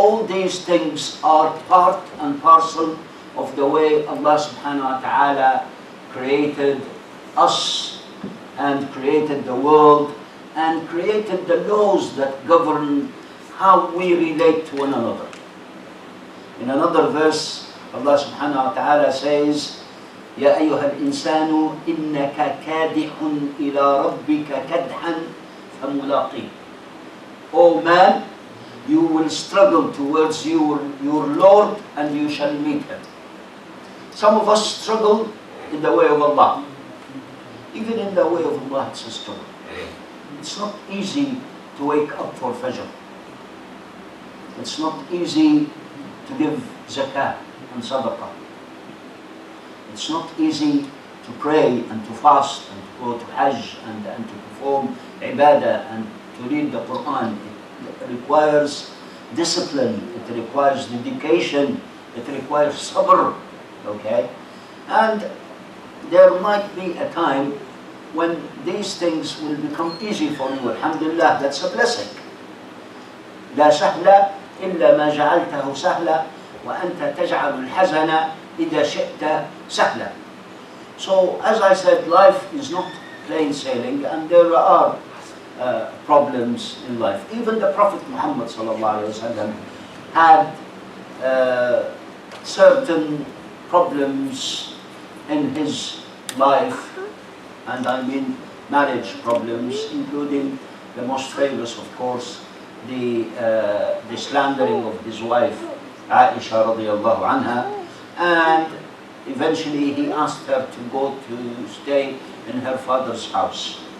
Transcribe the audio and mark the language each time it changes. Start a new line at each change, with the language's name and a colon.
English: All these things are part and parcel of the way Allah subhanahu wa ta'ala created us and created the world and created the laws that govern how we relate to one another. In another verse, Allah subhanahu wa ta'ala says,
Arabic: يَا أَيُّهَا الْإِنسَانُ إِنَّكَ كَادِحٌ إِلَىٰ رَبِّكَ كَدْحًا فَمُلَاقِيهِ.
English: O man, you will struggle towards your Lord and you shall meet him. Some of us struggle in the way of Allah. Even in the way of Allah, it's a struggle. It's not easy to wake up for Fajr. It's not easy to give zakah and sadaqah. It's not easy to pray and to fast and to go to Hajj and to perform ibadah and to read the Quran. It requires discipline, it requires dedication, it requires sabr. Okay? And there might be a time when these things will become easy for you. Alhamdulillah, that's a blessing.
Arabic: لا سهل إلا ما جعلته سهلا وأنت تجعل الحزن إذا شئت سهلا.
English: So, as I said, life is not plain sailing, and there are problems in life. Even the Prophet Muhammad sallallahu alaihi wasallam had certain problems in his life, and I mean marriage problems, including the most famous, of course, the slandering of his wife Aisha radiallahu anha, and eventually he asked her to go to stay in her father's house.